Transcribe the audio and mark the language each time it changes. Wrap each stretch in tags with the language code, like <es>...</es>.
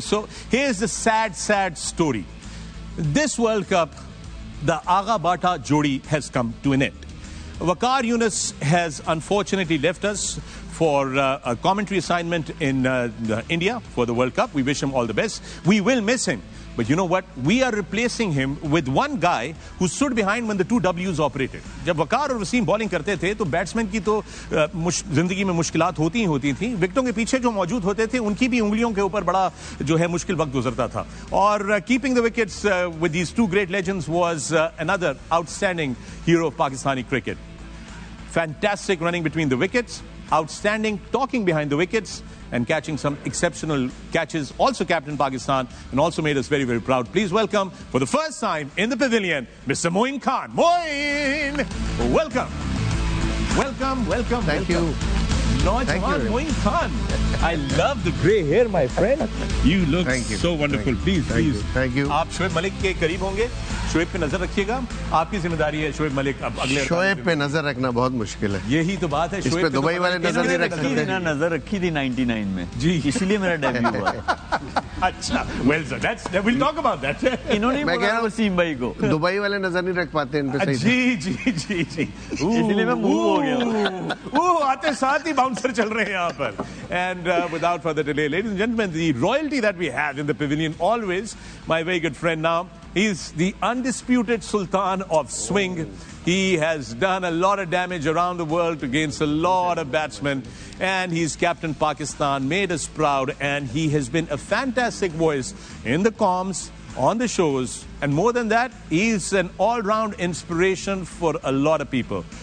<en>So, here's the sad story. This World Cup, the Agha Bata Jodi has come to an end. Waqar Younis has unfortunately left us for a commentary assignment in India for the World Cup. We wish him all the best. We will miss him. But you know what? We are replacing him with one guy who stood behind when the two Ws operated.</en> <hi>जब वकार और Wasim bowling करते थे तो batsman की तो जिंदगी में मुश्किलात होती थी. विकेटों के पीछे जो मौजूद होते थे उनकी भी उंगलियों के ऊपर बड़ा जो है मुश्किल वक्त गुजरता था.</hi> <en>और keeping the wickets with these two great legends was another outstanding hero of Pakistani cricket. Fantastic running between the wickets, outstanding talking behind the wickets, and catching some exceptional catches. Also captained Pakistan and also made us very, very proud. Please welcome, for the first time in the pavilion, Mr. Moin Khan. Moin! Welcome. Thank you. Naujawan Moin Khan. I love the grey hair, my friend. You look so wonderful. Please. Thank you.</en> <hi>आप शोएब मलिक के करीब होंगे. शोएब पे नजर रखिएगा. आपकी जिम्मेदारी है शोएब मलिक अब अगले. शोएब पे नजर रखना बहुत मुश्किल है. यही तो बात है. इस पे दुबई वाले नजर नहीं रख सकते. नजर रखी थी 99 में जी, इसलिए मेरा डेब्यू हुआ.</hi> <en>अच्छा, well sir, we'll talk about that.</en> <hi>इन्होंने बोला वसीम भाई को दुबई वाले नजर नहीं रख पाते इन पे सही. जी. इसलिए मैं मूव हो गया. आते साथ ही बाउंसर चल रहे हैं यहाँ पर.</hi> <en>And without further delay, ladies and gentlemen, the royalty that we have in the pavilion always, my very good friend now, he's the undisputed Sultan of Swing. He has done a lot of damage around the world against a lot of batsmen, and he's captained Pakistan, made us proud, and he has been a fantastic voice in the comms, on the shows, and more than that, he's an all-round inspiration for a lot of people.</en>